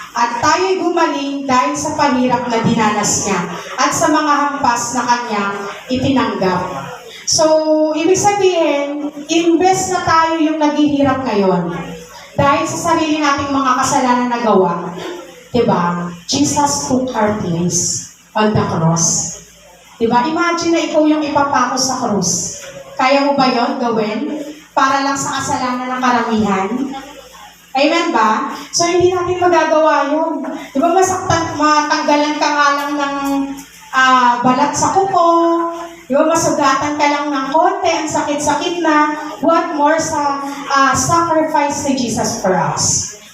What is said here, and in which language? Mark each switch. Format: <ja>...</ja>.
<tl>At tayo'y gumaling dahil sa pahirap na dinanas niya at sa mga hampas na kanyang itinanggap. So, ibig sabihin, imbes na tayo yung naghihirap ngayon, dahil sa sarili nating mga kasalanan na gawa, diba?</tl> <en>Jesus took our place on the cross.</en> <tl>Diba? Imagine na ikaw yung ipapako sa krus. Kaya mo ba yun gawin? Para lang sa kasalanan ng karamihan? Amen ba? So, hindi natin magagawa yun. Diba matanggalan ka nga lang ng balat sa kuko, diba masugatan ka lang ng konti, ang sakit-sakit na,</tl> <en>what more</en> <tl>sa sacrifice ni Jesus for us.</tl>